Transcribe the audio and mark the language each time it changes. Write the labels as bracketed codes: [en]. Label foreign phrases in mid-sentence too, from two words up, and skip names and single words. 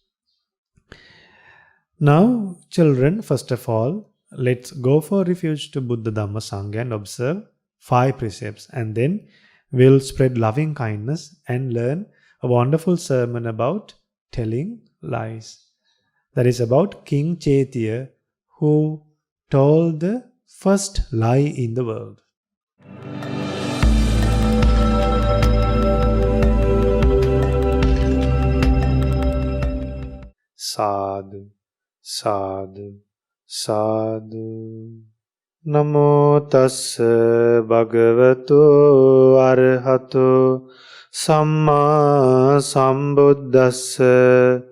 [en] Now, children, first of all, let's go for refuge to Buddha Dhamma Sangha and observe 5 precepts, and then we'll spread loving kindness and learn a wonderful sermon about telling lies. That is about King Chaitya, who told the first lie in the world. [pi] Sadhu, sadhu, sadhu. Namo tassa bhagavato arahato samma sambuddhassa.